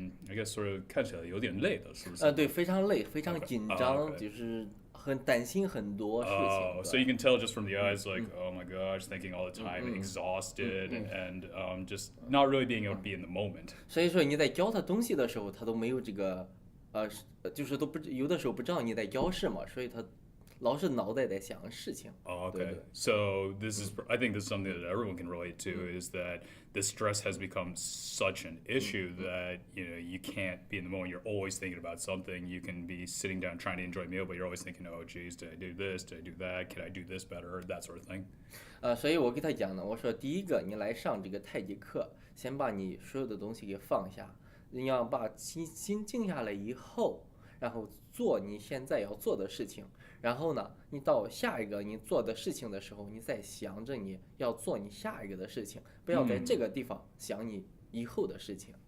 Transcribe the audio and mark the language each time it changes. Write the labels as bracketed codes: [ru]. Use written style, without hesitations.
[en] I guess sort of [zh] 看起来有点累的，是不是？对，非常累，非常紧张，就是很担心很多事情。 [en] So you can tell just from the eyes, like, oh my gosh, thinking all the time, exhausted, and just not really being able to be in the moment. [zh] 所以说你在教他东西的时候，他都没有这个就是都不有的时候不知道你在教什么，所以他老是脑袋在想事情。 [en] Okay. So I think this is something that everyone can relate to, is that the stress has become such an issue that you can't be in the moment. You're always thinking about something. You can be sitting down trying to enjoy a meal, but you're always thinking, oh geez, did I do this? Did I do that? Can I do this better? That sort of thing. [zh] 所以我给他讲呢，我说第一个，你来上这个太极课，先把你所有的东西给放下，你要把心静下来以后，然后做你现在要做的事情。然后呢，你到下一个你做的事情的时候，你再想着你要做你下一个的事情，不要在这个地方想你以后的事情。